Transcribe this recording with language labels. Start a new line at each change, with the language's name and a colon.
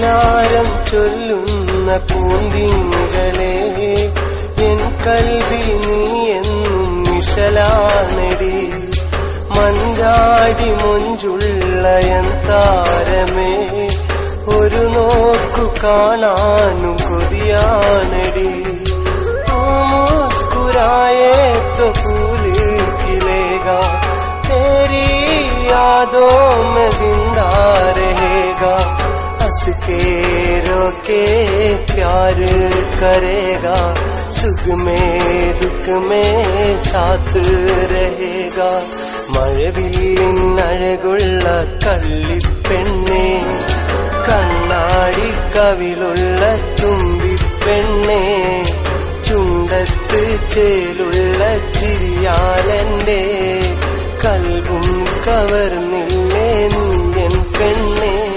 Malayalam: ാരം ചൊല്ലുന്ന പൂന്തിങ്ങളെ, എൻ കൽവിൽ നീ എന്നും നിശലാനടി. മഞ്ചാടി മൊഞ്ചുള്ള എൻ താരമേ, ഒരു നോക്കു കാണാനും കൊതിയാനടി.
Hindi: മുസ്കുരായേ तो फूल खिलेगा, तेरी यादों में जिंदा रहेगा. हंस के रोके प्यार करेगा, सुख में दुख में साथ रहेगा.
Malayalam: മഴവില്ലിനഴകുള്ള കള്ളിപ്പെണ്ണേ, കണ്ണാടിക്കവിളുള്ള തുമ്പിപ്പെണ്ണേ, ചുണ്ടത്ത് ചേലുള്ള ചിരിയാലെന്റെ കൽബും കവർന്നില്ലേ നീയൻ പെണ്ണേ.